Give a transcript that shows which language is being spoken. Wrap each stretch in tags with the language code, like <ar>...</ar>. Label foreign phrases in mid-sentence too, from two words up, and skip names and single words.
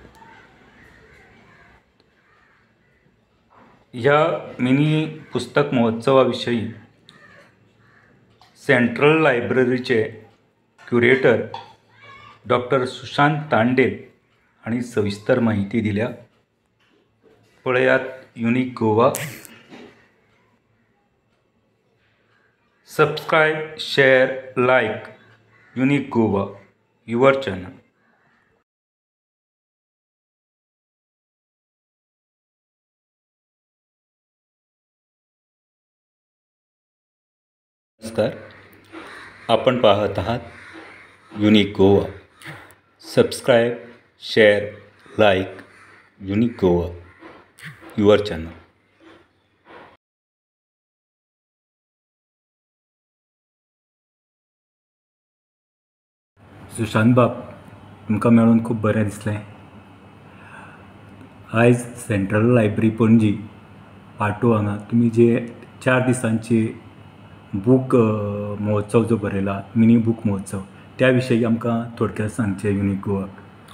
<kok>ह्या मिनी पुस्तक महोत्सवा विशयी सेंट्रल लायब्ररीचे क्युरेटर डॉक्टर सुशांत तांडेल हांणी सविस्तर माहिती दिल्या. पळयात युनिक गोवा.</kok> <en>subscribe, share, like Unique Goa your channel.</en> <mr>नमस्कार, आपण पाहत आहात युनिक गोवा.</mr> <en>subscribe, share, like Unique Goa your channel.</en> <kok>सुशांत बाब, तुमकां मेळून खूब बरें दिसलें. आयज सेंट्रल लायब्ररी पणजी पाटो हांगा तुमी जे 4 दिसांची बूक महोत्सव जो भरयला, मिनी बूक महोत्सव, त्या विशयी आमकां थोडक्यात सांगचें युनिक गोवाक.</kok>